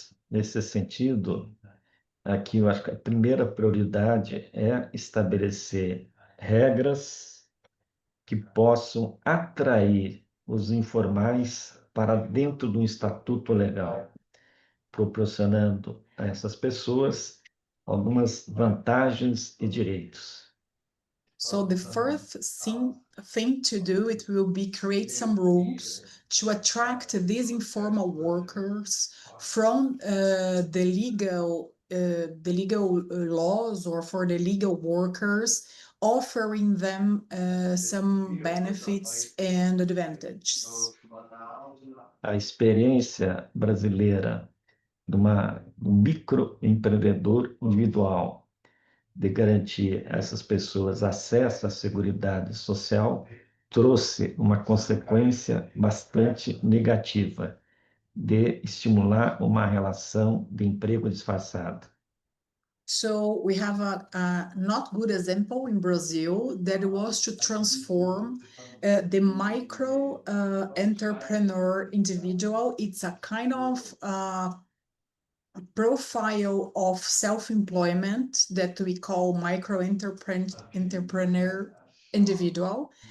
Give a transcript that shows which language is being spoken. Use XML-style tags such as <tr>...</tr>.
<pt>Nesse sentido, aqui eu acho que a primeira prioridade é estabelecer regras que possam atrair os informais para dentro do estatuto legal, proporcionando a essas pessoas algumas vantagens e direitos.</pt> <en>So the first thing to do, it will be create some rules to attract these informal workers from the legal laws, or for the legal workers, offering them some benefits and advantages.</en> <pt>A experiência brasileira de um microempreendedor individual de garantir a essas pessoas acesso à Seguridade Social trouxe uma consequência bastante negativa de estimular uma relação de emprego disfarçado.</pt> <en>So we have a not good example in Brazil that was to transform the micro entrepreneur individual. It's a kind of profile of self-employment that we call micro entrepreneur individual.</en>